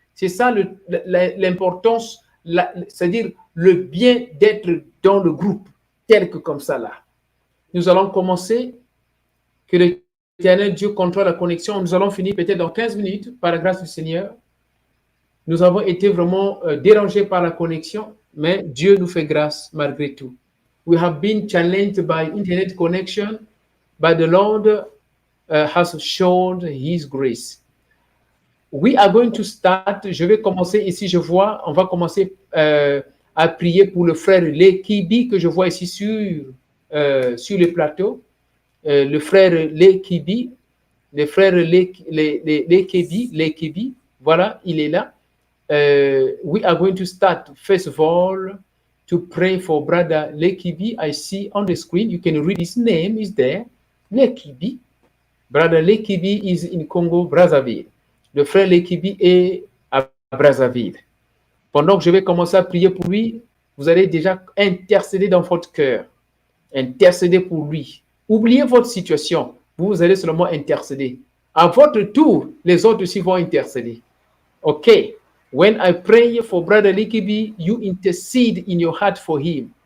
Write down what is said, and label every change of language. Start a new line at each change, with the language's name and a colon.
French: C'est ça l'importance, c'est-à-dire le bien d'être dans le groupe, tel que comme ça là. Nous allons commencer. Que l'Éternel Dieu contrôle la connexion. Nous allons finir peut-être dans 15 minutes, par la grâce du Seigneur. Nous avons été vraiment dérangés par la connexion, mais Dieu nous fait grâce malgré tout.
English: We have been challenged by internet connection, but the Lord has shown His grace. We are going to start.
French: Je vais commencer ici, je vois, on va commencer à prier pour le frère Lekibi que je vois ici sur le plateau. Le frère Lekibi, le frère Lekibi, voilà, il est là.
English: We are going to start, first of all, to pray for brother Lekibi. I see on the screen, you can read his name, is there, Lekibi. Brother Lekibi is in Congo, Brazzaville.
French: Le frère Lekibi est à Brazzaville. Pendant que je vais commencer à prier pour lui, vous allez déjà intercéder dans votre cœur. Intercéder pour lui. Oubliez votre situation. Vous allez seulement intercéder. À votre tour, les autres aussi vont intercéder.
English: OK. When I pray for Brother Lekibi, you intercede in your heart for him.